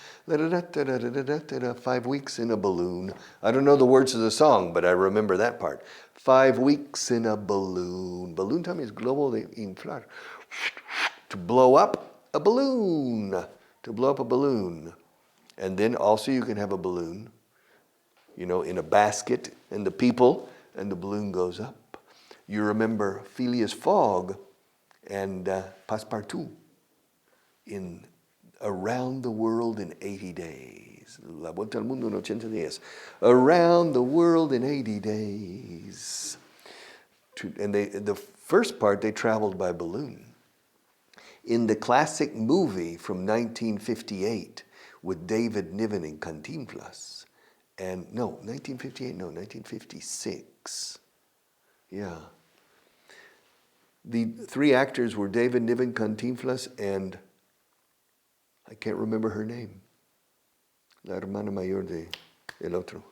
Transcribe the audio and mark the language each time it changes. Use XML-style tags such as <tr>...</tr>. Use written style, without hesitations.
<en>5 weeks in a balloon. I don't know the words of the song, but I remember that part. 5 weeks in a balloon.</en> <es>Balloon también es globo de inflar.</es> <en>To blow up a balloon. To blow up a balloon. And then also you can have a balloon, in a basket, and the people, and the balloon goes up. You remember Phileas Fogg and Passepartout in Around the World in 80 Days.</en> <es>La Vuelta al Mundo en 80 días.</es> <en>Around the World in 80 Days. And the first part, they traveled by balloon. In the classic movie from 1958 with David Niven and Cantinflas, 1956. Yeah. The 3 actors were David Niven, Cantinflas, and I can't remember her name.</en> <es>La hermana mayor de el otro.</es>